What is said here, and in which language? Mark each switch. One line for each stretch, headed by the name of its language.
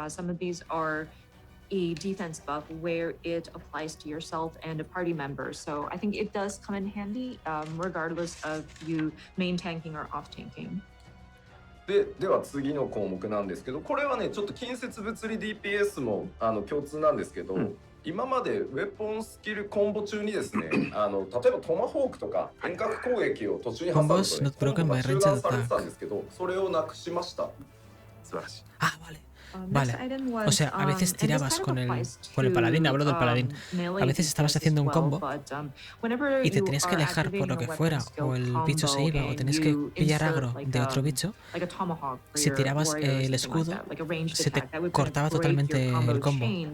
English: Some of these are a defense buff where it applies to yourself and a party member. So I think it does come in handy regardless of you main tanking or off tanking.
Japanese: では次の項目なんですけど、これはねちょっと近接物理 DPS も共通なんですけど、今までウェポンスキルコンボ中にですね、例えばトマホークとか遠隔攻撃を途中に挟むと、ね、コンボが中断されてたんですけど、それをなくしました。素晴らしい。
Spanish: Ah, vale. Vale, o sea, a veces tirabas con el paladín, hablo del paladín, a veces estabas haciendo un combo y te tenías que alejar por lo que fuera, o el bicho se iba, o tenías que pillar agro de otro bicho. Si tirabas el escudo, se te cortaba totalmente el combo.